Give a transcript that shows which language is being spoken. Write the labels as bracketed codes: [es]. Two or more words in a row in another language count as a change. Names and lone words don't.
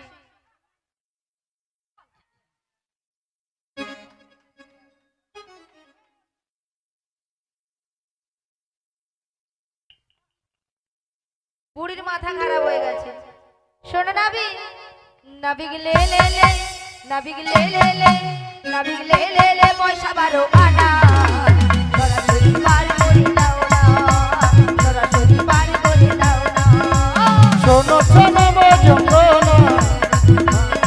[bn] বুড়ির মাথা খারাপ হয়ে গেছে। শোনো নাবি, নাবিক লে লে লে, নাবিক লে লে লে, নাবিক লে লে লে, পয়সা 12 আনা, সরাসরি পার করে দাও না, সরাসরি পার করে দাও না। শোনো শোনো ভজঙ্গ না,